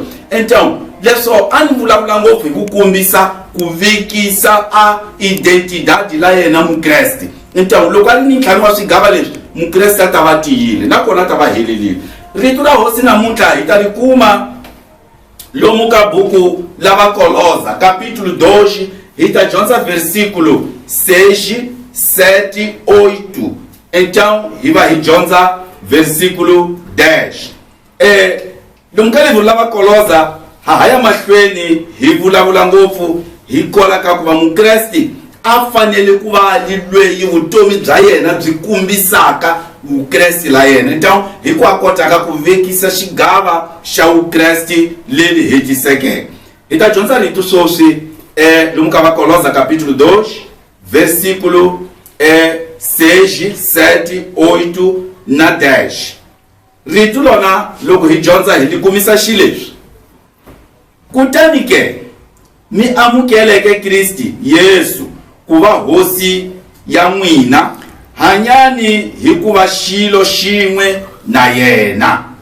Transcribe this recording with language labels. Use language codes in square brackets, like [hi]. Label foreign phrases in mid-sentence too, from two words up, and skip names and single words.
[ts] Então leswo a ni vulavula ngopfu hi ku kombisa ku vekisa a identidade la yena mukreste. Então loko a ri ni ntlhanu wa swigava leswi mukreste a ta va tiyile nakona a ta va helelile. Rito ra hosi namuntlha hi ta ri kuma lomu ka buku lava Kolosa capítulo 2 hi ta dyondza versículo 6, 7, 8. Então hi va hi dyondza versículo 10. Lomu ka livro lava Kolosa haya mahlweni hi vulavula ngopfu hi kola ka ku va mukreste a fanele ku va lweyi vutomi bya yena byi kumbisaka vukreste la yena. Então hi ku a kotaka ku vekisa xigava xa vukreste leli hetisekeke. Hi ta dyondza rito swoswi lomu ka va Kolosa [pt] capítulo 2 versículo 6, 7, 8 [ts] na 10. Rito lona loko hi dyondza hi likumisa xileswi kutani ke mi amukeleke Kristi Yesu ku va hosi ya n'wina hanyani hi ku va xilo xin'we na yena